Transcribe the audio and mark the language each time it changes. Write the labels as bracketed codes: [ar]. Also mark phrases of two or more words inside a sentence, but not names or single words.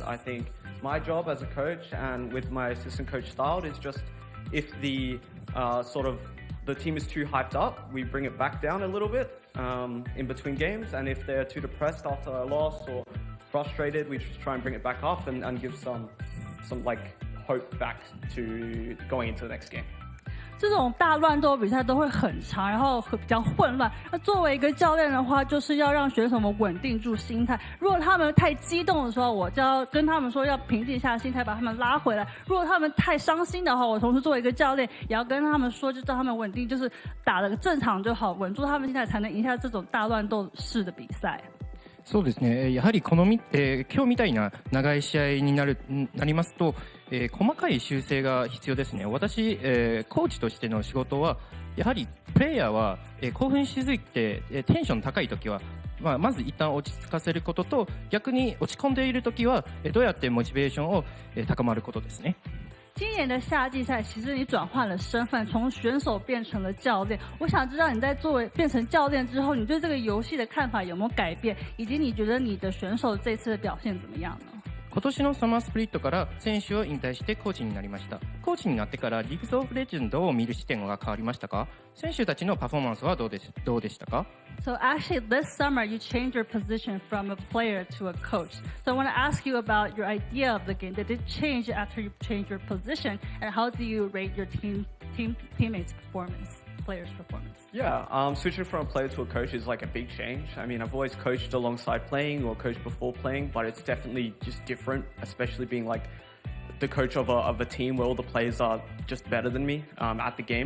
[en] I think my job as a coach and with my assistant coach style is just if the the team is too hyped up, we bring it back down a little bit in between games. And if they're too depressed after a loss or frustrated, we just try and bring it back up and give some like hope back to going into the next game. [zh] 这种大乱斗比赛都会很长，然后比较混乱。那作为一个教练的话，就是要让选手们稳定住心态。如果他们太激动的时候，我就要跟他们说要平静下心态，把他们拉回来。如果他们太伤心的话，我同时作为一个教练，也要跟他们说，就让他们稳定，就是打了个正常就好，稳住他们心态，才能赢下这种大乱斗式的比赛。 [ja] そうですね。やはり今日みたいな長い試合になりますと、細かい修正が必要ですね。私、コーチとしての仕事は、やはりプレイヤーは、興奮しすぎて、テンション高い時は、まず一旦落ち着かせることと、逆に落ち込んでいる時は、どうやってモチベーションを、高まることですね。 [zh] 今年的夏季赛，其实你转换了身份，从选手变成了教练。我想知道你在变成教练之后，你对这个游戏的看法有没有改变，以及你觉得你的选手这次的表现怎么样呢？ [ja] 今年のサマースプリットから選手を引退してコーチになりました。コーチになってからリーグズオブレジェンドを見る視点が変わりましたか？選手たちのパフォーマンスはどうでしたか？ [en] So actually this summer you changed your position from a player to a coach. So I want to ask you about your idea of the game. Did it change after you changed your position, and how do you rate your teammates' performance, players' performance? Yeah, switching from a player to a coach is like a big change. I mean, I've always coached alongside playing or coached before playing, but it's definitely just different, especially being like the coach of a team where all the players are just better than me at the game.